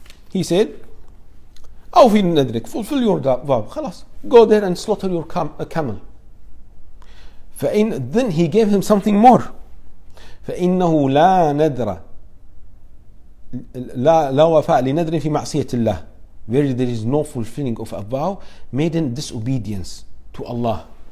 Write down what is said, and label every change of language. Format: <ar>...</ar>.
<en>He said,</en> <ar>أوفي ندرك,</ar> <en>fulfill your vow, خلاص, go there and slaughter your camel. Then he gave him something more.</en> <ar>فإنه لا ندر لا وفاء لندر في معصية الله.</ar> <en>Where there is no fulfilling of a vow made in disobedience to Allah.</en>